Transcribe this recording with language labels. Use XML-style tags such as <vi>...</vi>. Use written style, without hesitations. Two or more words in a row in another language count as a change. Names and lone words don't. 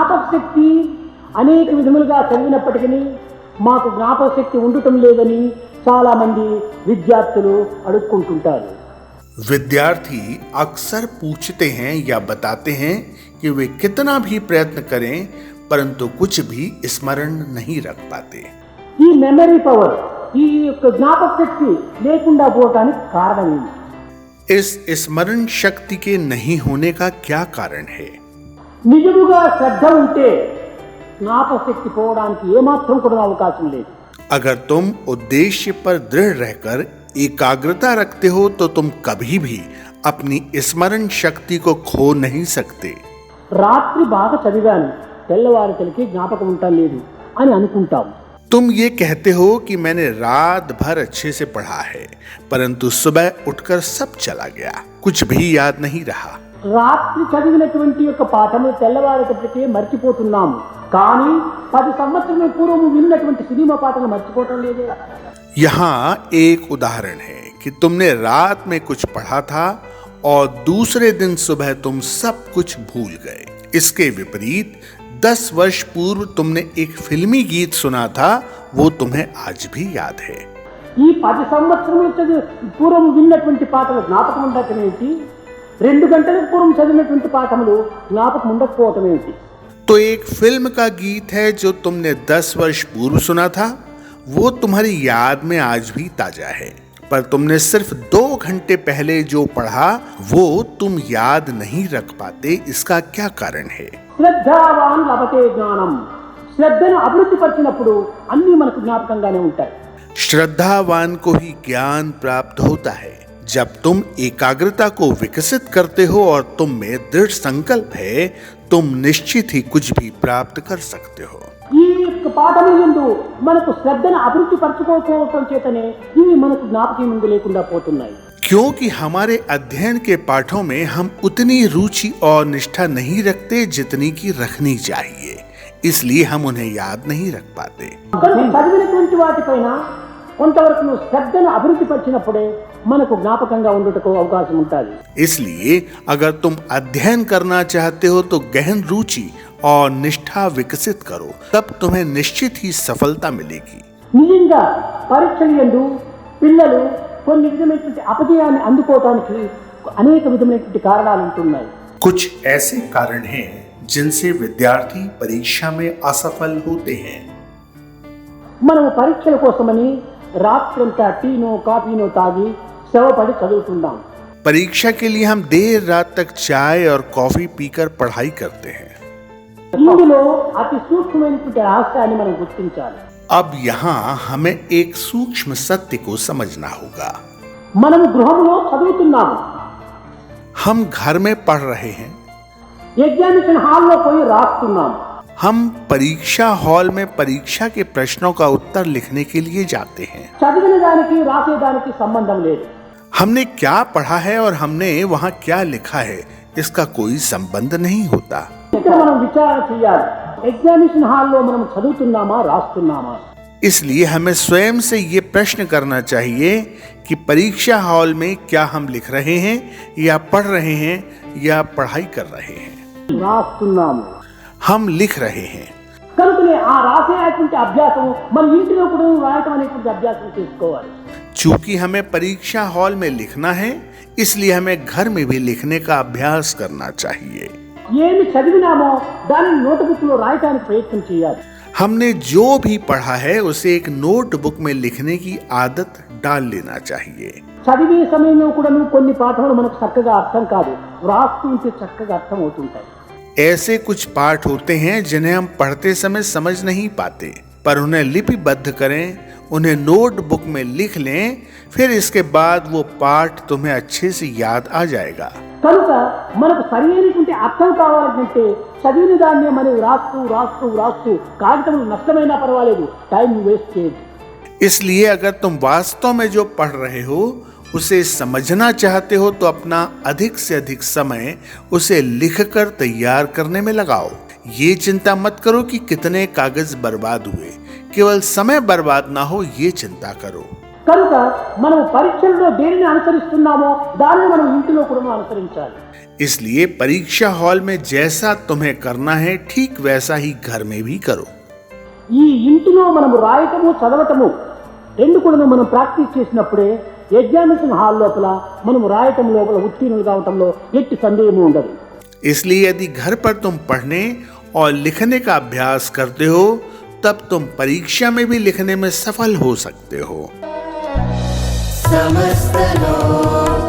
<te>జ్ఞాపకశక్తి అనేక విధములుగా చదివినప్పటికీ మాకు జ్ఞాపకశక్తి ఉండటం లేదని చాలా మంది విద్యార్థులు అడుక్కుంటుంటారు.</te> <hi>विद्यार्थी अक्सर पूछते हैं या बताते हैं कि वे कितना भी प्रयत्न करें परंतु कुछ भी स्मरण नहीं रख पाते.</hi> <te>ఈ</te> <en>memory power,</en> <te>ఈ యొక్క జ్ఞాపకశక్తి లేకుండా పోవడానికి కారణం ఏంటి?</te> <hi>इस स्मरण शक्ति के नहीं होने का क्या कारण है?</hi> <te>నిజముగా శ్రద్ధ ఉంటే జ్ఞాపకశక్తి పోవడానికి ఏమాత్రం కూడా అవకాశం లేదు.</te> <hi>अगर तुम उद्देश्य पर दृढ़ रहकर एकाग्रता रखते हो तो तुम कभी भी अपनी स्मरण शक्ति को खो नहीं सकते.</hi> <te>రాత్రి బాగా చదివాను, తెల్లవారితలకి జ్ఞాపకం ఉండటం లేదు అని అనుకుంటాం.</te> <hi>तुम ये कहते हो कि मैंने रात भर अच्छे से पढ़ा है परंतु सुबह उठकर सब चला गया, कुछ भी याद नहीं रहा.</hi> <te>రాత్రి చదివినటువంటి యొక్క పాఠము తెల్లవారేటప్పటికే మర్చిపోతున్నాము, కానీ 10 సంవత్సరాల పూర్వం విన్నటువంటి సినిమా పాటలు మర్చిపోవటం లేదే.</te> <hi>यहाँ एक उदाहरण है कि तुमने रात में कुछ पढ़ा था और दूसरे दिन सुबह तुम सब कुछ भूल गए. इसके विपरीत 10 वर्ष पूर्व तुमने एक फिल्मी गीत सुना था, वो तुम्हें आज भी याद है.</hi> <te>ఈ 10 సంవత్సరాల పూర్వం విన్నటువంటి పాటలు జ్ఞాపకం ఉండటం ఏంటి, 2 గంటల పూర్వం చదివినటువంటి పాఠములు జ్ఞాపకం ఉండకపోవటం ఏంటి?</te> <hi>तो एक फिल्म का गीत है जो तुमने 10 वर्ष पूर्व सुना था, वो तुम्हारी याद में आज भी ताजा है, पर तुमने सिर्फ 2 घंटे पहले जो पढ़ा वो तुम याद नहीं रख पाते. इसका क्या कारण है?</hi> <sa>శ్రద్ధావాన్ లభతే జ్ఞానం.</sa> <te>శ్రద్ధను అభివృద్ధి పరిచినప్పుడు అన్ని మనకు జ్ఞాపకంగానే ఉంటాయి.</te> <hi>श्रद्धावान को ही ज्ञान प्राप्त होता है. जब तुम एकाग्रता को विकसित करते हो और तुम में दृढ़ संकल्प है, तुम निश्चित ही कुछ भी प्राप्त कर सकते हो.</hi> <te>ఈ యొక్క పాఠముల యందు మనకు శ్రద్ధను అభివృద్ధి పరచుకోకపోవటం చేతనే ఇవి మనకు జ్ఞాపకం ముందు లేకుండా పోతున్నాయి.</te> <hi>क्योंकि हमारे अध्ययन के पाठों में हम उतनी रुचि और निष्ठा नहीं रखते जितनी की रखनी चाहिए, इसलिए हम उन्हें याद नहीं रख पाते.</hi> <te>చదివినటువంటి వాటిపైన కొంతవరకు శ్రద్ధను అభివృద్ధి పరిచినప్పుడే మనకు జ్ఞాపకంగా ఉండటకు అవకాశం ఉంటుంది.</te> <hi>इसलिए अगर तुम अध्ययन करना चाहते हो तो गहन रुचि और निष्ठा विकसित करो, तब तुम्हें निश्चित ही सफलता मिलेगी.</hi> <te>నిజంగా పరీక్షల యందు పిల్లలు కొన్ని విధమైనటువంటి అపజయాన్ని అందుకోవడానికి అనేక విధమైనటువంటి కారణాలు ఉంటున్నాయి.</te> <hi>कुछ ऐसे कारण हैं जिनसे विद्यार्थी परीक्षा में असफल होते हैं.</hi> <te>మనము పరీక్షల కోసమని రాత్రంతా టీనో కాఫీనో తాగి శ్రమపడి చదువుతున్నాం.</te> <hi>परीक्षा के लिए हम देर रात तक चाय और कॉफी पीकर पढ़ाई करते हैं.</hi> <te>ఇందులో అతి సూక్ష్మమైనటువంటి రహస్యాన్ని మనం గుర్తించాలి.</te> <hi>अब यहाँ हमें एक सूक्ष्म सत्य को समझना होगा.</hi> <te>మనము గృహంలో చదువుతున్నాము,</te> <hi>हम घर में पढ़ रहे हैं,</hi> <en>examination hallలో</en> <te>పోయి రాస్తున్నాము.</te> <hi>हम परीक्षा हॉल में परीक्षा के प्रश्नों का उत्तर लिखने के लिए जाते हैं.</hi> <te>చదివిన దానికి రాసేదానికి సంబంధం లేదు.</te> <hi>हमने क्या पढ़ा है और हमने वहाँ क्या लिखा है इसका कोई संबंध नहीं होता.</hi> <te>ఇక్కడ మనం విచారణ చేయాలి,</te> <en>examination hallలో</en> <te>మనం చదువుతున్నామా రాస్తున్నామా.</te> <hi>इसलिए हमें स्वयं से ये प्रश्न करना चाहिए कि परीक्षा हॉल में क्या हम लिख रहे हैं या पढ़ रहे हैं या पढ़ाई कर रहे हैं.</hi> <te>రాస్తున్నాము.</te> <hi>हम लिख रहे हैं.</hi> <te>కనుకనే ఆ రాసేటువంటి అభ్యాసం మన ఇంటిలో కూడా రాయటం అనేటువంటి అభ్యాసం చేసుకోవాలి.</te> <hi>चूंकि हमें परीक्षा हॉल में लिखना है, इसलिए हमें घर में भी लिखने का अभ्यास करना चाहिए.</hi> <te>ఏమి చదివినామో దానిని నోట్బుక్ లో రాయడానికి ప్రయత్నం చేయాలి.</te> <hi>हमने जो भी पढ़ा है उसे एक नोटबुक में लिखने की आदत डाल लेना चाहिए.</hi> <te>చదివే సమయంలో కూడా కొన్ని పాఠాలు మనకు చక్కగా అర్థం కాదు, రాస్తూ ఉంటే చక్కగా అర్థం అవుతుంటాయి.</te> <hi>ऐसे कुछ पाठ होते हैं जिन्हें हम पढ़ते समय समझ नहीं पाते, पर उन्हें लिपिबद्ध करें, उन्हें नोटबुक में लिख लें, फिर इसके बाद वो पाठ तुम्हें अच्छे से याद आ जाएगा.</hi> <te>కనుక మనకు సరైనటువంటి అర్థం కావాలంటే చదివిన దాన్ని మనం రాస్తూ రాస్తూ రాస్తూ కాగితములు నష్టమైనా పర్వాలేదు,</te> <en>time waste</en> <te>చేయదు.</te> <hi>इसलिए अगर तुम वास्तव में जो पढ़ रहे हो उसे समझना चाहते हो तो अपना अधिक से अधिक समय उसे लिखकर तैयार करने में लगाओ. ये चिंता मत करो कि कितने कागज बर्बाद हुए, केवल समय बर्बाद ना हो ये चिंता करो.</hi> <te>కనుక మనం పరీక్షల్లో దేనిని అనుసరిస్తున్నామో దానిని మనం ఇంటిలో కూడా అనుసరించాలి.</te> <hi>इसलिए परीक्षा हॉल में जैसा तुम्हें करना है ठीक वैसा ही घर में भी करो.</hi> <te>ఈ ఇంటిలో మనము రాయటము చదవటము రెండు కూడా మనం ప్రాక్టీస్ చేసినప్పుడే</te> <en>examination hall</en> <te>లోపల మనము రాయటం లోపల ఉత్తీర్ణులు కావటంలో ఎట్టి సందేహము ఉండదు.</te> <hi>इसलिए यदि घर पर तुम पढ़ने और लिखने का अभ्यास करते हो तब तुम परीक्षा में भी लिखने में सफल हो सकते हो. समस्त लोक</hi>